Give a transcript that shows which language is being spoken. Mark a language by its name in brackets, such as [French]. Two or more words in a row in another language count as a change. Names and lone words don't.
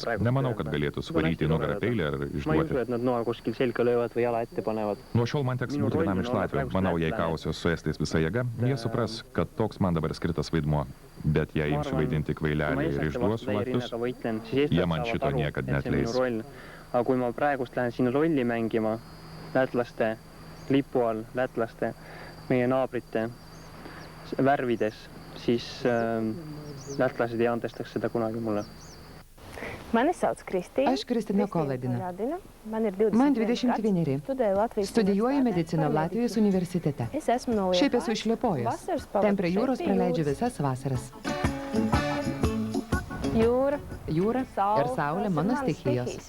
[Lithuanian] Nemanau, kad galėtų suvaryti į nugarą peilį ar išduoti. Nuo šiol man teks būti vienam iš Latvių. Manau, jei kausiuos su estais visą jėgą, jie supras, kad toks man dabar skirtas vaidmuo. Bet jei imsiu vaidinti kvailelį ir išduosiu latvius, jie man šito niekad neatleis. [Estonian] Aga kui ma praegust lähen sinna rolli mängima, lätlaste, lipu all, lätlaste, meie naabrite värvides, siis lätlased ei antestaks seda kunagi mulle. [Lithuanian] Aš Kristina Koladina. Man 21. Studijuoju mediciną Latvijos universitete. Šiaip esu iš Liepojos. Ten prie jūros praleidžiu visas vasaras. Jūra ir saulė mano stichijos.